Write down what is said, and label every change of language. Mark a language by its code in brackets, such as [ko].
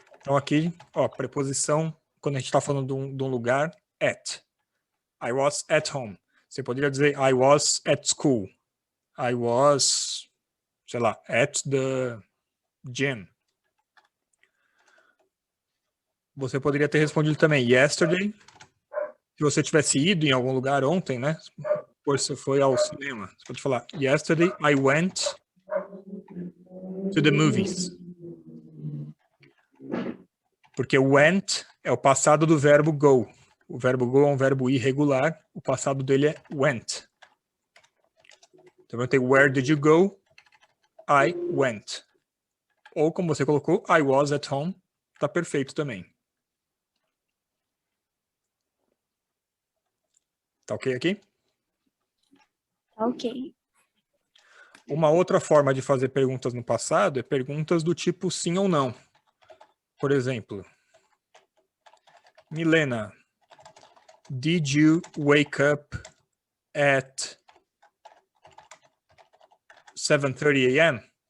[pt] Então aqui, ó, preposição, quando a gente está falando de um lugar, at. [en] I was at home. [pt] Você poderia dizer [en] I was at school. I was, [pt] sei lá, [en] at the gym. [pt] Você poderia ter respondido também yesterday. Se você tivesse ido em algum lugar ontem, né? Por se foi ao cinema. Você pode falar [en] yesterday I went to the movies. [pt] Porque went é o passado do verbo go. O verbo go é um verbo irregular. O passado dele é went. Então eu tenho [en] where did you go? I went. [pt] Ou como você colocou, [en] I was at home. [pt] Tá perfeito também. Tá ok aqui? Ok. Uma outra forma de fazer perguntas no passado é perguntas do tipo sim ou não. Por exemplo, [en] Milena, did you wake up at 7:30 a.m.?